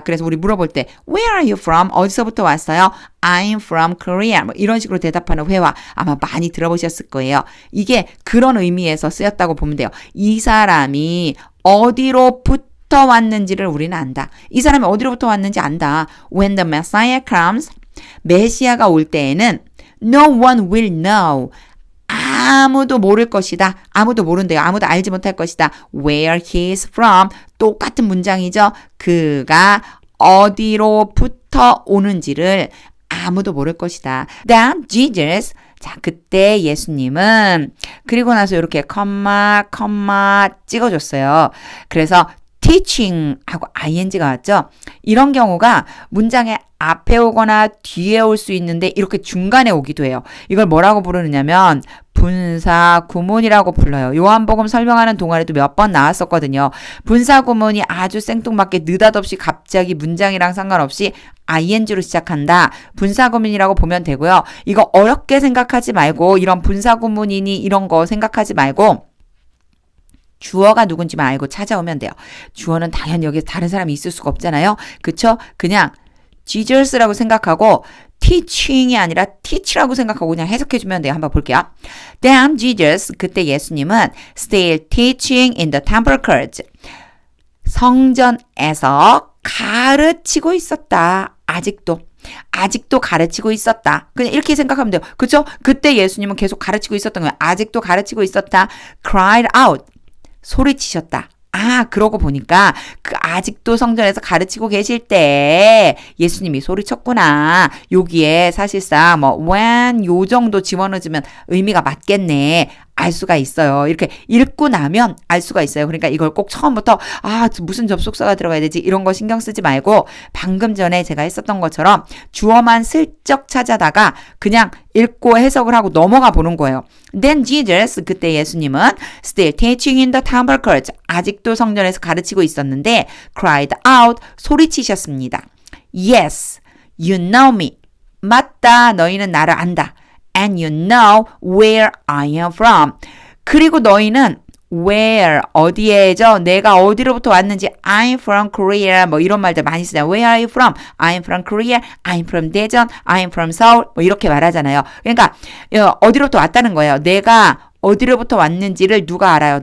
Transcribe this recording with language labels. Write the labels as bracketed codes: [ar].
[ko] 그래서 우리 물어볼 때 [en] Where are you from? [ko] 어디서부터 왔어요? [en] I'm from Korea. [ko] 뭐 이런 식으로 대답하는 회화 아마 많이 들어보셨을 거예요. 이게 그런 의미에서 쓰였다고 보면 돼요. 이 사람이 어디로부터 왔는지를 우리는 안다. 이 사람이 어디로부터 왔는지 안다. [en] When the Messiah comes, [ko] 메시아가 올 때에는 [en] no one will know. [ko] 아무도 모를 것이다. 아무도 모른대요. 아무도 알지 못할 것이다. [en] Where he is from. [ko] 똑같은 문장이죠. 그가 어디로부터 오는지를 아무도 모를 것이다. [en] Then Jesus. [ko] 자, 그때 예수님은 그리고 나서 이렇게 컴마 찍어줬어요. 그래서 teaching하고 ing가 왔죠. 이런 경우가 문장의 앞에 오거나 뒤에 올 수 있는데 이렇게 중간에 오기도 해요. 이걸 뭐라고 부르느냐면 분사 구문이라고 불러요. 요한복음 설명하는 동안에도 몇 번 나왔었거든요. 분사 구문이 아주 생뚱맞게 느닷없이 갑자기 문장이랑 상관없이 ing로 시작한다. 분사 구문이라고 보면 되고요. 이거 어렵게 생각하지 말고 이런 분사 구문이니 이런 거 생각하지 말고 주어가 누군지만 알고 찾아오면 돼요. 주어는 당연히 여기 다른 사람이 있을 수가 없잖아요. 그쵸? 그냥 Jesus라고 생각하고 teaching이 아니라 teach라고 생각하고 그냥 해석해주면 돼요. 한번 볼게요. [en] Then Jesus, [ko] 그때 예수님은 [en] still teaching in the temple courts. [ko] 성전에서 가르치고 있었다. 아직도 가르치고 있었다. 그냥 이렇게 생각하면 돼요. 그렇죠? 그때 예수님은 계속 가르치고 있었던 거예요. 아직도 가르치고 있었다. [en] cried out. [ko] 소리치셨다. 그러고 보니까 그 아직도 성전에서 가르치고 계실 때 예수님이 소리쳤구나. 여기에 사실상 when 요 정도 집어넣으면 의미가 맞겠네. 알 수가 있어요. 이렇게 읽고 나면 알 수가 있어요. 그러니까 이걸 꼭 처음부터 무슨 접속사가 들어가야 되지 이런 거 신경 쓰지 말고 방금 전에 제가 했었던 것처럼 주어만 슬쩍 찾아다가 그냥 읽고 해석을 하고 넘어가 보는 거예요. [en] Then Jesus, [ko] 그때 예수님은 [en] still teaching in the temple courts. [ko] 아직도 성전에서 가르치고 있었는데 [en] cried out, [ko] 소리치셨습니다. [en] Yes, you know me. [ko] 맞다, 너희는 나를 안다. [en] And you know where I am from. [ko] 그리고 너희는 where, 어디에죠? 내가 어디로부터 왔는지 [en] I'm from Korea [ko] 이런 말들 많이 쓰잖아요. [en] Where are you from? I'm from Korea. I'm from 대전. I'm from 서울. [ko] 이렇게 말하잖아요. 그러니까 어디로부터 왔다는 거예요. 내가 어디로부터 왔는지를 누가 알아요?